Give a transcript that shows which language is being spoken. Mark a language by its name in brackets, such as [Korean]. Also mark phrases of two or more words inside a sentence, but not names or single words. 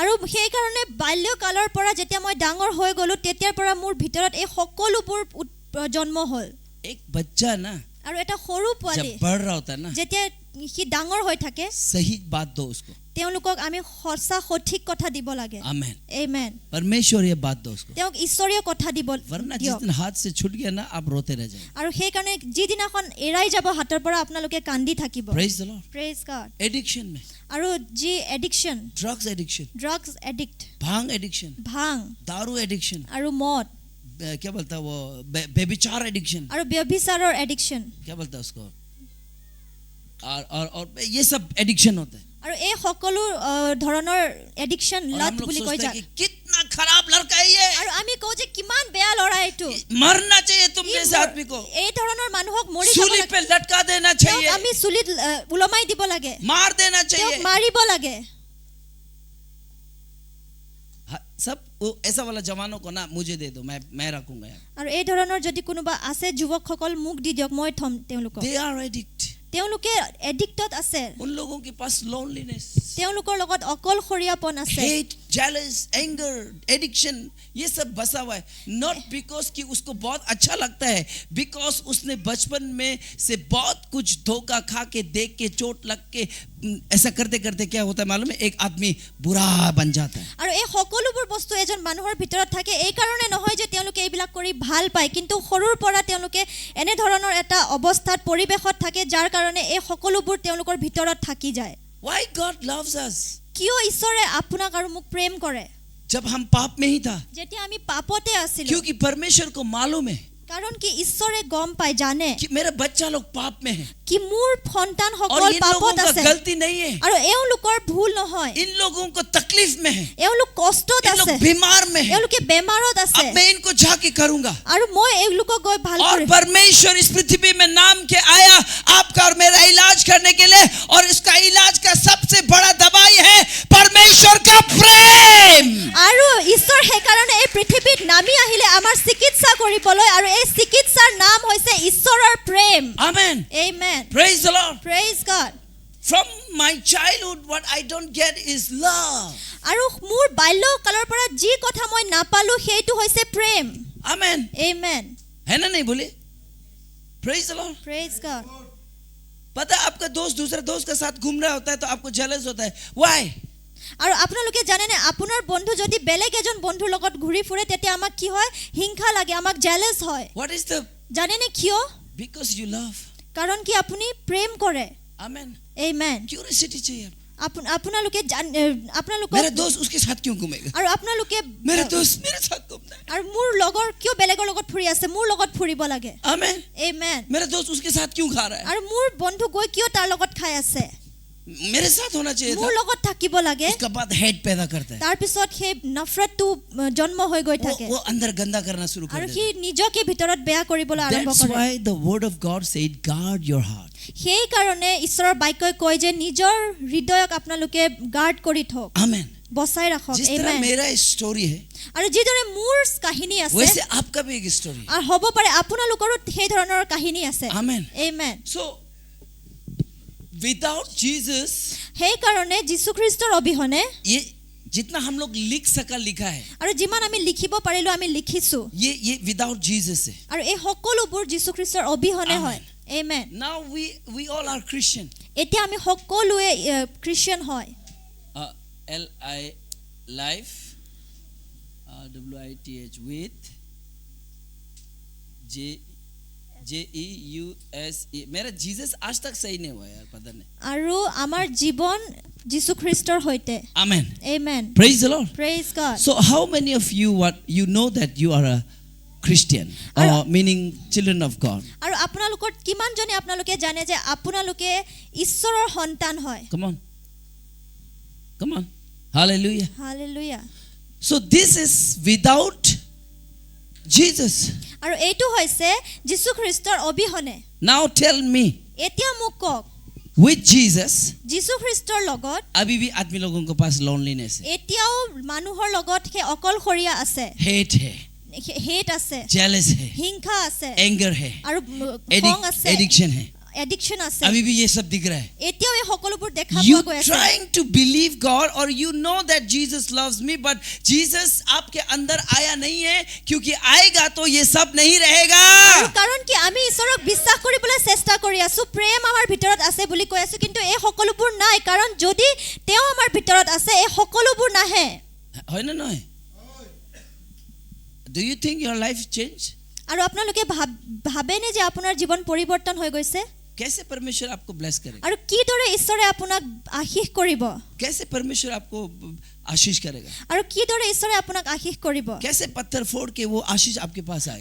[Assamese] আৰু সেই কাৰণে বাল্যকালৰ পৰা যেতিয়া মই ডাঙৰ হৈ গ'লো তেতিয়াৰ পৰা মোৰ ভিতৰত এই সকলোবোৰ জন্ম হ'ল [Hindi] एक बच्चा ना [Assamese] আৰু এটা সৰু পোৱালি [Hindi] जब बढ़ रहा होता है ना, [Assamese] যেতিয়া সি ডাঙৰ হৈ থাকে [Hindi] सही बात दो उसको. [Assamese] তেওঁলোকক আমি সঁচা সঠিক কথা দিব লাগে [Hindi] आमेन. [Assamese] আমেন [Hindi] परमेश्वर ये बात दो उसको. [Assamese] তেওঁক ঈশ্বৰীয় কথা দিব [Hindi] वरना जिस [Assamese] দিয়ক [Hindi] दिन हाथ से छूट गया ना आप रोते रह जाएंगे. [Assamese] আৰু সেই কাৰণে যিদিনাখন এৰাই যাব হাতৰ পৰা আপোনালোকে কান্দি থাকিব [English] Praise the Lord. Praise God [Hindi] एडिक्शन में, [Assamese] আৰু যি এডিকশ্যন [English] drugs addiction, drugs addict [Hindi] भांग एडिक्शन, [Assamese] ভাং [Hindi] दारू एडिक्शन, [Assamese] আৰু মদ [Hindi] क्या बोलता है वो बेविचार एडिक्शन, [Assamese] আৰু ব্যভিচাৰৰ এডিকশ্যন [Hindi] क्या बोलता है उसको, और ये सब एडिक्शन होता है. [Assamese] আৰু এই সকলো ধৰণৰ এডিকশ্যন [Hindi] और [Assamese] লাত [Hindi] हम लोग [Assamese] বুলি কৈ [Hindi] सोचते हैं [Assamese] যায় [Hindi] कि कितना खराब लड़का है ये, [Assamese] আৰু আমি কওঁ যে কিমান বেয়া ল'ৰা এইটো [Hindi] मरना चाहिए तुम [Assamese] ই [Hindi] जैसे आदमी को, [Assamese] এই ধৰণৰ মানুহক মৰি যাব [Hindi] सूली [Assamese] লাগে [Hindi] पे लटका देना [Assamese] তেওঁক [Hindi] चाहिए, [Assamese] আমি চুলিত ওলমাই দিব লাগে [Hindi] मार देना [Assamese] তেওঁক [Hindi] चाहिए. [Assamese] মাৰিব লাগে [Hindi] सब वो ऐसा वाला जवानों को ना मुझे दे दो, मैं रखूंगा यार. [Assamese] আৰু এই ধৰণৰ যদি কোনোবা আছে যুৱকসকল মোক দি দিয়ক মই থম তেওঁলোকক [English] They are addict. [Assamese] তেওঁলোকে এডিক্টত আছে [Hindi] उन लोगों के पास loneliness, [Assamese] তেওঁলোকৰ লগত অকলশৰীয়াপন আছে [English] hate, jealous, anger, addiction, [Hindi] ये सब बसा हुआ है. [English] Not because [Hindi] कि उसको बहुत अच्छा लगता है, because उसने बचपन में से बहुत कुछ धोखा खा के, देख के, चोट लग के, ऐसा करते करते क्या होता है मालूम है, एक आदमी बुरा बन जाता है. [Assamese] আৰু এই সকলোবোৰ বস্তু এজন মানুহৰ ভিতৰত থাকে এই কাৰণে নহয় যে তেওঁলোকে এইবিলাক কৰি ভাল পায় কিন্তু সৰুৰ পৰা তেওঁলোকে এনে ধৰণৰ এটা অৱস্থাত পৰিৱেশত থাকে যাৰ কাৰণে এই সকলোবোৰ তেওঁলোকৰ ভিতৰত থাকি যায় [English] Why God loves us? [Assamese] কিয় ঈশ্বৰে আপোনাক আৰু মোক প্ৰেম কৰে [Hindi] जब हम पाप में ही था, [Assamese] যেতিয়া আমি পাপতে আছিলো [Hindi] क्योंकि परमेश्वर को मालूम है [Assamese] কাৰণ কি ঈশ্বৰে গম পায় জানে [Hindi] कि मेरा बच्चा लोग पाप में है [Assamese] কি মোৰ [Hindi] और [Assamese] সন্তানসকল [Hindi] इन लोगों [Assamese] পাপত [Hindi] का [Assamese] আছে [Hindi] गलती नहीं है, [Assamese] আৰু এওঁলোকৰ ভুল নহয় [Hindi] इन लोगों को तकलीफ में है, [Assamese] এওঁলোক কষ্টত [Hindi] इन लोग [Assamese] আছে [Hindi] बीमार में है. [Assamese] এওঁলোকে বেমাৰত আছে [Hindi] अब मैं इनको जाके करूंगा. [Assamese] আৰু মই এওঁলোকক গৈ ভাল [Hindi] और [Assamese] কৰিম [Hindi] परमेश्वर इस पृथ्वी में नाम के आया आपका और मेरा इलाज करने के लिए, और इसका इलाज का सबसे बड़ा दवाई है परमेश्वर का प्रेम. [Assamese] আৰু ঈশ্বৰ সেইকাৰণে এই পৃথিৱীত নামি আহিলে আমাৰ চিকিৎসা কৰিবলৈ আৰু এই চিকিৎসাৰ নাম হৈছে ঈশ্বৰৰ প্ৰেম [English] Amen. [Assamese] আমেন [English] Praise the Lord. Praise God From my childhood what I don't get is love. [Assamese] আৰু মোৰ বাল্যকালৰ পৰা যি কথা মই নাপালো সেইটো হৈছে প্ৰেম [English] Amen. [Assamese] আমেন [Hindi] है ना नहीं बोले? [English] Praise the Lord. Praise God [Hindi] पता है आपका दोस्त दूसरे दोस्त के साथ घूम रहा होता है तो आपको जेलस होता है. [English] Why? [Assamese] আৰু আপোনালোকে জানেনে আপোনাৰ বন্ধু যদি বেলেগ এজন বন্ধুৰ লগত ঘূৰি ফুৰে তেতিয়া আমাক কি হয় হিংসা লাগে আমাক জেলাস হয় [English] What is the? [Assamese] জানেনে কিয় [English] Because you love. [Assamese] কাৰণ কি আপুনি প্ৰেম কৰে [English] Amen. [Assamese] আমেন [Hindi] Curiosity चाहिए. [Assamese] আপোনালোকে আপোনালোকক [Hindi] मेरा दोस्त उसके साथ क्यों घूमेगा? [Assamese] আৰু আপোনালোকে [Hindi] मेरा दोस्त मेरे साथ घूमना है. [Assamese] আৰু মোৰ লগৰ কিয় বেলেগৰ লগত ফুৰি আছে মোৰ লগত ফুৰিব লাগে [English] Amen. [Assamese] আমেন [Hindi] मेरा दोस्त उसके साथ क्यों खा रहा है? [Assamese] আৰু মোৰ বন্ধু গৈ কিয় তাৰ লগত খাই আছে [Hindi] मेरे साथ होना चाहिए [Assamese] মোৰ [Hindi] था. [Assamese] লগত থাকিব লাগে [Hindi] उसका बाद हेड पैदा करता है. [Assamese] তাৰ পিছত সেই নফৰতটো জন্ম হৈ গৈ থাকে [Hindi] वो अंदर गंदा करना शुरू कर [Assamese] আৰু [Hindi] देता [Assamese] সি [Hindi] है. [Assamese] নিজকে ভিতৰত বেয়া কৰিবলৈ আৰম্ভ [English] That's [Assamese] কৰে [English] why the word of God said, guard your heart. [Assamese] সেই কাৰণে ঈশ্বৰৰ বাক্যই কয় যে নিজৰ হৃদয়ক আপোনালোকে গাৰ্ড কৰি থওক [English] Amen. [Assamese] বচাই ৰাখক [Hindi] जिस तरह [Assamese] আমেন [Hindi] मेरा स्टोरी है, [Assamese] আৰু যিদৰে মোৰ কাহিনী আছে [Hindi] वैसे आपका भी एक स्टोरी है. [Assamese] আৰু হ'ব পাৰে আপোনালোকৰো সেই ধৰণৰ কাহিনী আছে [English] Amen. [Assamese] আমেন [English] So, without Jesus, [Assamese] সেই কাৰণে যীশু খ্ৰীষ্টৰ অবিহনে [Hindi] ये जितना हम लोग लिख सका लिखा है, [Assamese] আৰু যিমান আমি লিখিব পাৰিলো আমি লিখিছো [Hindi] ये without Jesus है. [Assamese] আৰু এই সকলোবোৰ যীশু খ্ৰীষ্টৰ অবিহনে হয় আমেন [English] Now we all are Christian. [Assamese] এতিয়া আমি সকলোৱে খ্ৰীষ্টিয়ান হয় [English] L-I life, W-I-T-H with J-E-U-S-E. [Hindi] मेरा जीसस आज तक सही नहीं हुआ यार, पता नहीं. [Assamese] আৰু আমাৰ জীৱন যীশু খ্ৰীষ্টৰ সৈতে [English] Amen. [Assamese] আমেন [English] Praise the Lord. Praise God So how many of you know that you are a Christian, or meaning children of God? [Assamese] আৰু আপোনালোকৰ কিমানজনে আপোনালোকে জানে যে আপোনালোকে ঈশ্বৰৰ সন্তান হয় [English] Come on. Come on. Hallelujah. [Assamese] হালেলুয়া [English] So this is without Jesus. [Assamese] আৰু এইটো হৈছে যীশু খ্ৰীষ্টৰ অবিহনে [English] Now tell me, [Assamese] এতিয়া মোক কওক [English] with Jesus, [Assamese] যীশু খ্ৰীষ্টৰ লগত [Hindi] अभी भी आदमी लोगों के पास loneliness है, [Assamese] এতিয়াও মানুহৰ লগত সেই অকলশৰীয়া আছে [Hindi] hate है, [Assamese] হেট আছে [Hindi] jealous है, [Assamese] হিংসা আছে [Hindi] anger है, [Assamese] আৰু খং আছে [Hindi] addiction है. [Assamese] এডিকশন আছে [Hindi] अभी भी ये सब दिख रहा है. [Assamese] এতিয়াও এই সকলোবোৰ দেখা [English] You [Assamese] পোৱা গৈ আছে [English] trying to believe God or you know that Jesus loves me, but Jesus [Hindi] आपके अंदर आया नहीं है, क्योंकि आएगा तो ये सब नहीं रहेगा. [Assamese] আৰু কাৰণ কি আমি ঈশ্বৰক বিশ্বাস কৰিবলৈ চেষ্টা কৰি আছো প্ৰেম আমাৰ ভিতৰত আছে বুলি কৈ আছো কিন্তু এই সকলোবোৰ নাই কাৰণ যদি তেওঁ আমাৰ ভিতৰত আছে এই সকলোবোৰ নাহে হয় না নহয়? [English] Do you think your life changed? [Assamese] আৰু আপোনালোকে ভাবেনে যে আপোনাৰ জীৱন পৰিৱৰ্তন হৈ গৈছে [Hindi] कैसे परमेश्वर आपको ब्लेस करेगा? [Assamese] আৰু কিদৰে ঈশ্বৰে আপোনাক আশীষ কৰিব [Hindi] कैसे परमेश्वर आपको आशीष करेगा? [Assamese] আৰু কিদৰে ঈশ্বৰে আপোনাক আশীষ কৰিব [Hindi] कैसे पत्थर फोड़ के वो आशीष आपके पास आएगा?